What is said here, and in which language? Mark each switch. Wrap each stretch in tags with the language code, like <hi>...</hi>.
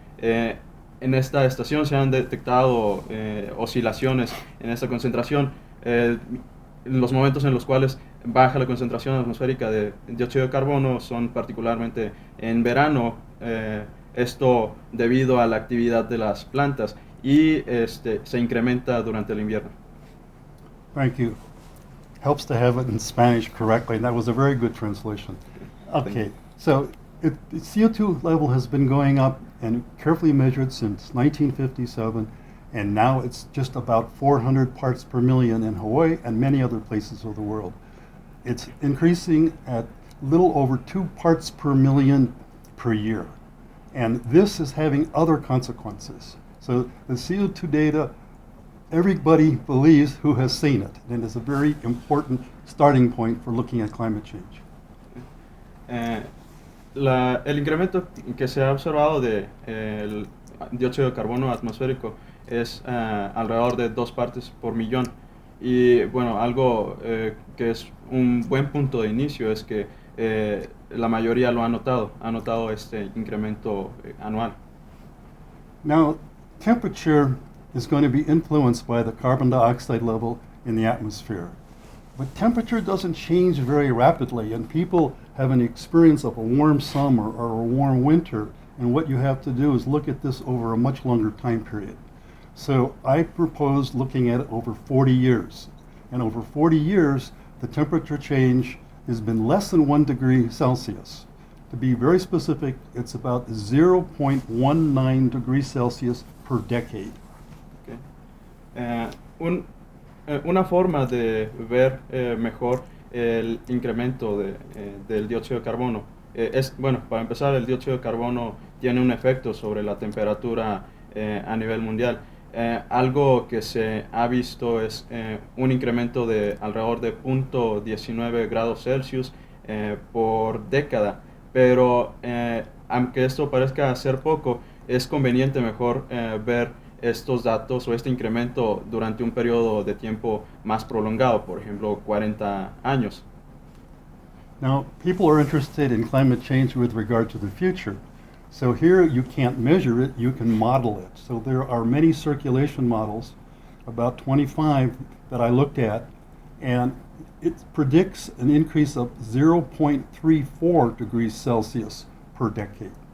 <es>En esta estación se han detectado oscilaciones en esta concentración, los momentos en los cuales baja la concentración atmosférica de dióxido de carbono son particularmente en verano, esto debido a la actividad de las plantas, y se incrementa durante el invierno.</es> <en>Thank you. Helps to have it in Spanish correctly, and that was a very good translation. Okay, so the CO2 level has been going up and carefully measured since 1957, and now it's just about 400 parts per million in Hawaii and many other places of the world. It's increasing at little over 2 parts per million per year, and this is having other consequences. So the CO2 data, everybody believes who has seen it, and it's a very important starting point for looking at climate change.</en> <es>El incremento que se ha observado del dióxido de carbono atmosférico es alrededor de 2 partes por millón. Y bueno, algo que es un buen punto de inicio es que la mayoría lo ha notado este incremento anual.</es> <en>Now, temperature is going to be influenced by the carbon dioxide level in the atmosphere. But temperature doesn't change very rapidly, and people have an experience of a warm summer or a warm winter, and what you have to do is look at this over a much longer time period. So I propose looking at it over 40 years. And over 40 years, the temperature change has been less than 1 degree Celsius. To be very specific, it's about 0.19 degrees Celsius per decade. Okay.</en> <es>Una forma de ver mejor el incremento del dióxido de carbono bueno, para empezar, el dióxido de carbono tiene un efecto sobre la temperatura a nivel mundial. Algo que se ha visto es un incremento de alrededor de 0.19 grados Celsius por década, pero aunque esto parezca ser poco, es conveniente mejor ver estos datos o este incremento durante un periodo de tiempo más prolongado, por ejemplo, 40 años.</es> <en>Now, people are interested in climate change with regard to the future. So here you can't measure it, you can model it. So there are many circulation models, about 25 that I looked at, and it predicts an increase of 0.34 degrees Celsius per decade.</en>